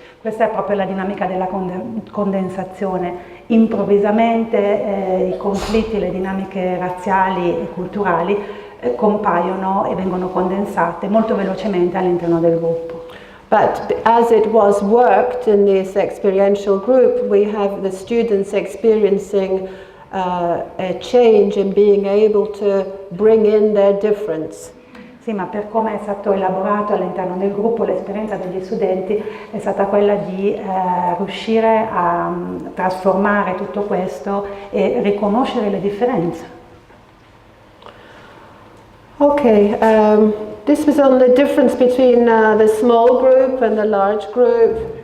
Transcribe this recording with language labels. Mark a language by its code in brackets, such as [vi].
[it] Questa è proprio la dinamica della condensazione. Improvvisamente i conflitti, le dinamiche razziali e culturali compaiono e vengono condensate molto velocemente all'interno del gruppo. [en] But as it was worked in this experiential group, we have the students experiencing a change in being able to bring in their difference. [it] Sì, ma per come è stato elaborato all'interno del gruppo, l'esperienza degli studenti è stata quella di riuscire a trasformare tutto questo e riconoscere le differenze. [en] Okay, this was on the difference between the small group and the large group.